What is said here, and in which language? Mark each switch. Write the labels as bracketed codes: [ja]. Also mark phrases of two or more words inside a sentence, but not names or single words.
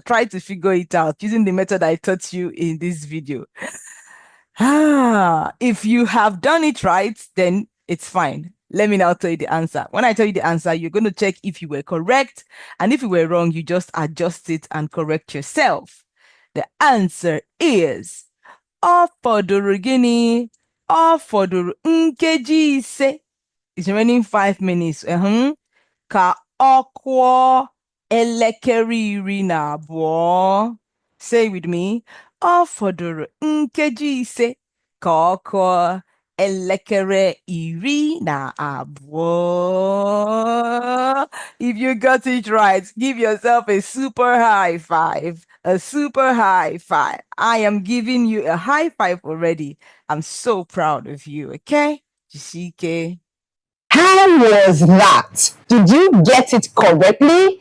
[en] Try to figure it out using the method I taught you in this video. If you have done it right, then it's fine. Let me now tell you the answer. When I tell you the answer, you're going to check if you were correct. And if you were wrong, you just adjust it and correct yourself. The answer is [ig] ọ fọdụrụ gịnị? Ọ fọdụrụ nkeji ise. [en] It's remaining 5 minutes. [ig] Ka ọ kụọ elekere iri na abụọ. [en] Say with me. [ig] Ọ fọdụrụ nkeji ise ka ọ kụọ elekere iri na abụọ. [en] If you got it right, give yourself a super high five. A super high five. I am giving you a high five already. I'm so proud of you, okay? Jishike. How was that? Did you get it correctly?